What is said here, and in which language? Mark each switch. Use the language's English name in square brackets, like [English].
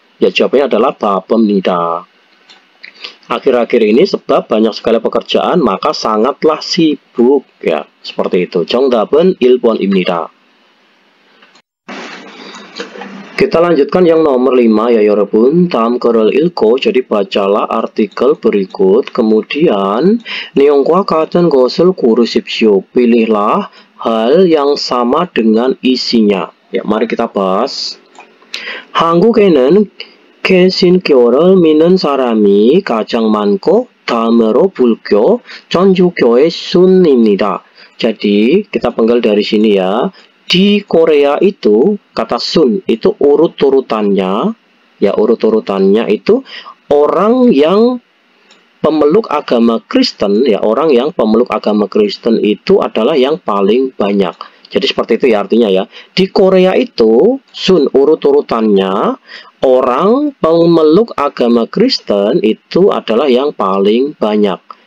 [Indonesian] Ya jawabannya adalah [Korean] 바쁩니다. [Indonesian] Akhir-akhir ini sebab banyak sekali pekerjaan, maka sangatlah sibuk ya, seperti itu. [Korean] 정답은 1번입니다. [Indonesian] Kita lanjutkan yang nomor 5 ya [Korean] 여러분. 다음 글을 읽고, [Indonesian] jadi bacalah artikel berikut, kemudian [Korean] 내용과 같은 것을 고르십시오. [Indonesian] Pilihlah hal yang sama dengan isinya. Ya, mari kita bahas. [Korean] 한국에는 개신교를 믿는 사람이 가장 많고 다음으로 불교, 천주교의 순입니다. [Indonesian] Jadi kita penggal dari sini ya. di Korea itu kata sun itu urut-urutannya ya, urut-urutannya itu orang yang pemeluk agama Kristen ya, orang yang pemeluk agama Kristen itu adalah yang paling banyak. Jadi seperti itu ya artinya ya. Di Korea itu sun urut-urutannya orang pemeluk agama Kristen itu adalah yang paling banyak.